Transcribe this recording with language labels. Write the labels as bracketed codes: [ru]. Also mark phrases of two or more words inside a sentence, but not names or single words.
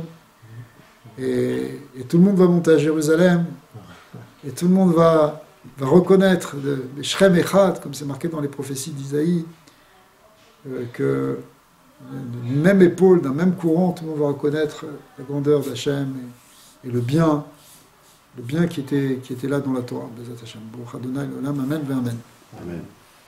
[fr] Et tout le monde va monter à Jérusalem, et tout le monde va reconnaître les [he] שם אחד, [fr] comme c'est marqué dans les prophéties d'Isaïe, que d'une même épaule, d'un même courant, tout le monde va reconnaître la grandeur d'Hachem et le bien qui était là dans la Torah. [he] בעזרת השם. ברוך ה׳ לעולם, אמן, אמן.